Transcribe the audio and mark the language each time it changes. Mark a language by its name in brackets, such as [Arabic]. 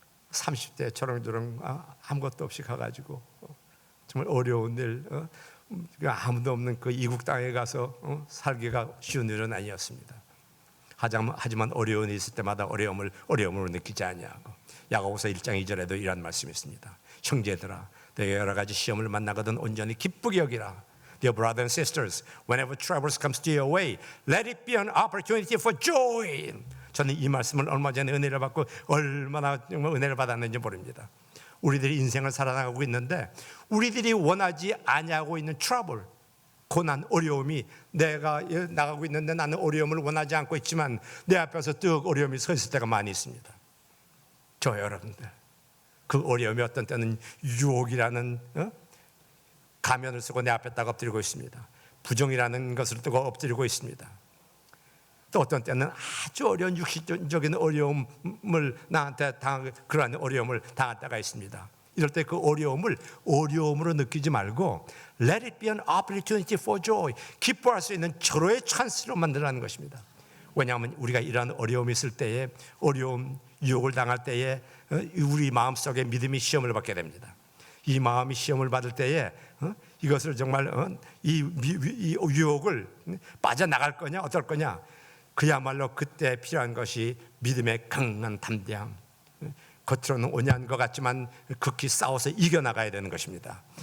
[Korean] 30대 저렁저렁 아무것도 없이 가가지고 정말 어려운 일, 아무도 없는 그 이국 땅에 가서 살기가 쉬운 일은 아니었습니다. 하지만 어려운 일이 있을 때마다 어려움으로 느끼지 아니하고, 야고보서 1장 2절에도 이런 말씀이 있습니다. 형제들아, 내가 여러 가지 시험을 만나거든 온전히 기쁘게 여기라. [English] Dear brothers and sisters, whenever troubles comes to your way, let it be an opportunity for joy. [Korean] 저는 이 말씀을 얼마 전에 은혜를 받고 얼마나 정말 은혜를 받았는지 모릅니다. 우리들이 인생을 살아나가고 있는데 우리들이 원하지 아니하고 있는 트러블, 고난, 어려움이, 내가 나가고 있는데 나는 어려움을 원하지 않고 있지만 내 앞에서 뚝 어려움이 서 있을 때가 많이 있습니다. 저 여러분들, 그 어려움이 어떤 때는 유혹이라는 가면을 쓰고 내 앞에다가 엎드리고 있습니다. 부정이라는 것을 뜨고 엎드리고 있습니다. 또 어떤 때는 아주 어려운 육신적인 어려움을 나한테 그러한 어려움을 당할 때가 있습니다. 이럴 때 그 어려움으로 느끼지 말고 [English] Let it be an opportunity for joy. [Korean] 기뻐할 수 있는 절호의 찬스로 만들라는 것입니다. 왜냐하면 우리가 이러한 어려움이 있을 때에, 어려움, 유혹을 당할 때에 우리 마음속에 믿음이 시험을 받게 됩니다. 이 마음이 시험을 받을 때에 이것을 정말 이 유혹을 빠져나갈 거냐 어떨 거냐, 그야말로 그때 필요한 것이 믿음의 강한 담대함, 겉으로는 온유한 것 같지만 극히 싸워서 이겨나가야 되는 것입니다.